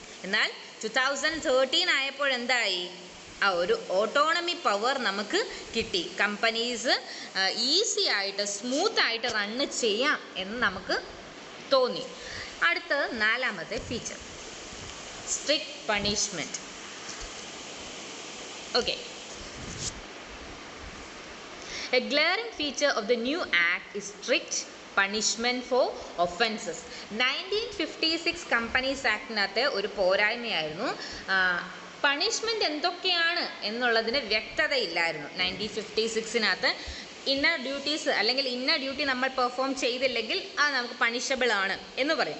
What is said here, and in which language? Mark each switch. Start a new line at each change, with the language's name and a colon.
Malayalam: എന്നാൽ 2013 ആയപ്പോൾ എന്തായി? ഒരു ഓട്ടോണമി പവർ നമുക്ക് കിട്ടി. കമ്പനീസ് ഈസി ആയിട്ട് സ്മൂത്തായിട്ട് റണ്ണ് ചെയ്യാം എന്ന് നമുക്ക് തോന്നി. അടുത്ത നാലാമത്തെ feature strict punishment.
English: Okay. A glaring feature of the new act is strict punishment for offences.
Malayalam: 1956 companies ആക്ടിനകത്ത് ഒരു പോരായ്മയായിരുന്നു. പണിഷ്മെൻറ്റ് എന്തൊക്കെയാണ് എന്നുള്ളതിന് വ്യക്തതയില്ലായിരുന്നു. 1956 ഇന്നർ ഡ്യൂട്ടീസ് അല്ലെങ്കിൽ ഇന്നർ ഡ്യൂട്ടി നമ്മൾ പെർഫോം ചെയ്തില്ലെങ്കിൽ അത് നമുക്ക് പണിഷബിൾ ആണ് എന്ന് പറയും.